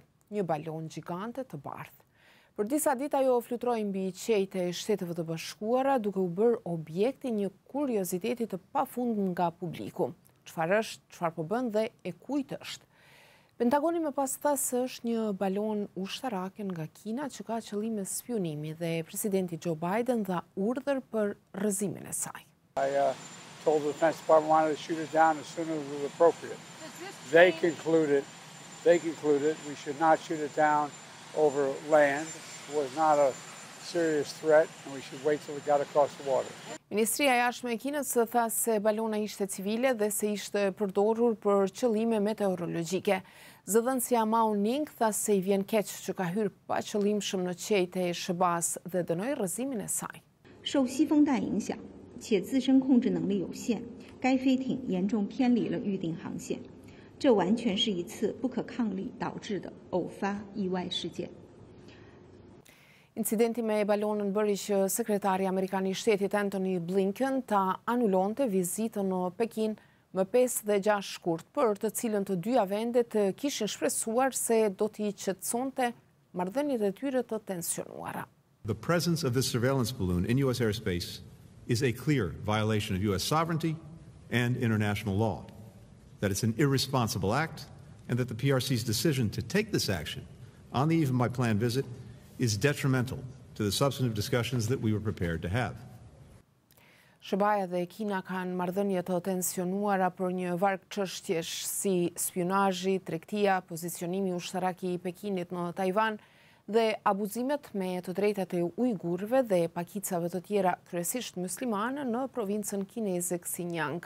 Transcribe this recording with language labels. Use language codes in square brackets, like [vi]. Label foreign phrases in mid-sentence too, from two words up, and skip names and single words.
[sq] Një balon gjigante të bardhë. Për disa ditë ajo fluturoi mbi qejtë e Shteteve të Bashkuara, duke u bërë objekti një kurioziteti të pafundëm nga publiku. Çfarë është, çfarë po bën dhe e kujt është? Pentagoni më pas tha se është një balon ushtarake nga Kina që ka qëllime spionimi dhe presidenti Joe Biden dha urdhër për rrëzimin e saj. [en] I told the Defense Department wanted to shoot it down as soon as it was appropriate. They concluded we should not shoot it down over land. It was not a serious threat and we should wait till it got across the water. [sq] Ministria e Jashtme e Kinës tha se balona ishte civile dhe se ishte përdorur për qëllime meteorologjike. Zëdhënësia Mao Ning tha se i vjen keq që ka hyrë pa qëllimshëm në qejtë e SHBA-s dhe dënoi rrëzimin e saj. [zh] 受西风带影响，且自身控制能力有限，该飞艇严重偏离了预定航线，这完全是一次不可抗力导致的偶发意外事件。 [sq] Incidenti me balonën bëri që sekretari Amerikan I Shtetit Antony Blinken ta anulonte vizitën në Pekin më 5 dhe 6 shkurt, për të cilën të dyja vendet kishin shpresuar se do t'i qetësonte marrëdhëniet e tyre të tensionuara. [en] The presence of this surveillance balloon in U.S. airspace is a clear violation of U.S. sovereignty and international law, that it's an irresponsible act, and that the PRC's decision to take this action on the eve of my planned visit is detrimental to the substantive discussions that we were prepared to have. [sq] SHBA dhe Kina kanë marrëdhënie të tensionuara për një varg çështjesh si spionazhi, tregtia, pozicionimi ushtarak I Pekinit në Taiwan dhe abuzimet me të drejtat e ujgurëve dhe pakicave të tjera, kryesisht muslimane në provincën kineze Xinjiang.